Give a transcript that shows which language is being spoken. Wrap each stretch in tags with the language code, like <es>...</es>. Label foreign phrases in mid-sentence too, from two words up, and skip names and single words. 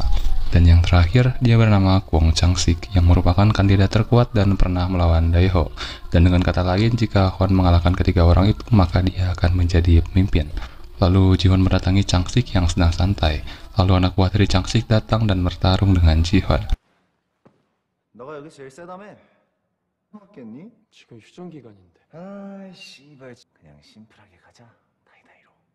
<id>Dan yang terakhir, dia bernama Kwon Chang-sik yang merupakan kandidat terkuat dan pernah melawan Dae-ho. Dan dengan kata lain, jika Hwan mengalahkan ketiga orang itu, maka dia akan menjadi pemimpin. Lalu Ji-Hon mendatangi Chang-sik yang sedang santai. Lalu anak buah dari Chang-sik datang dan bertarung dengan Ji-Hon.</id> <ko>너가 여기 제일 세다며? 맞겠니? 지금 휴전 기간인데. 아, 씨발. 그냥 심플하게 가자. 다이다이로.</ko>